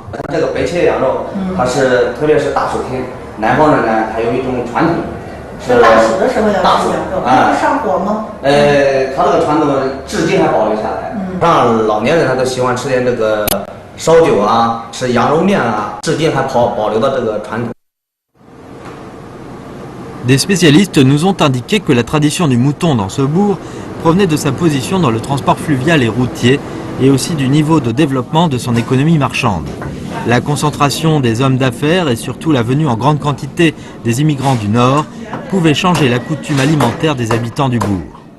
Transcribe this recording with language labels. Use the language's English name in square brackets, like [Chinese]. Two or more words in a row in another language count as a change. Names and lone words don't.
[Chinese] 这个白切羊肉，它是特别是大暑天，南方人呢还有一种传统，是大暑的时候要吃羊肉，不上火吗？它这个传统至今还保留下来。让老年人他都喜欢吃点这个。烧酒啊，吃羊肉面啊，至今还保留到这个传统。 [French] Des spécialistes nous ont indiqué que la tradition du mouton dans ce bourg provenait de sa position dans le transport fluvial et routier et aussi du niveau de développement de son économie marchande. La concentration des hommes d'affaires et surtout la venue en grande quantité des immigrants du Nord pouvaient changer la coutume alimentaire des habitants du bourg.